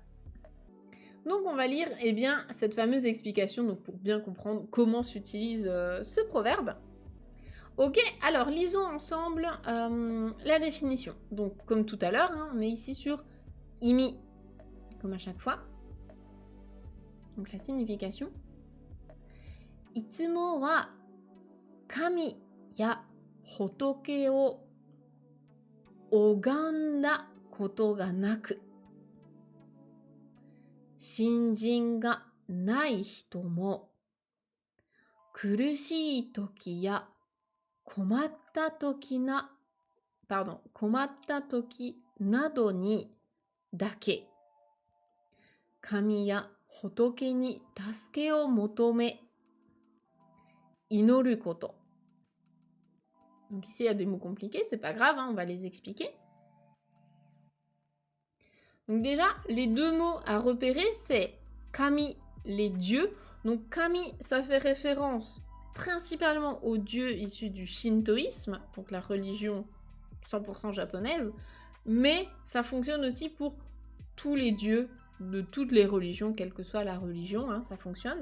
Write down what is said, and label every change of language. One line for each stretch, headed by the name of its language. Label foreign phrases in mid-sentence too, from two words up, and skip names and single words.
French: Donc on va lire cette fameuse explication donc pour bien comprendre comment s'utilise ce proverbe. Ok, alors lisons ensemble la définition. Donc comme tout à l'heure, on est ici sur imi, comme à chaque fois. Donc la signification.
Japanese: いつもは神や仏を拝んだことがなく. 新人がない人も、苦しい時や困った時などにだけ、神や仏に助けを求め、祈ること。
French: Donc ici, il y a des mots compliqués, c'est pas grave, hein, on va les expliquer. Donc déjà, les deux mots à repérer, c'est kami, les dieux. Donc kami, ça fait référence principalement aux dieux issus du shintoïsme, donc la religion 100% japonaise, mais ça fonctionne aussi pour tous les dieux de toutes les religions, quelle que soit la religion, hein, ça fonctionne.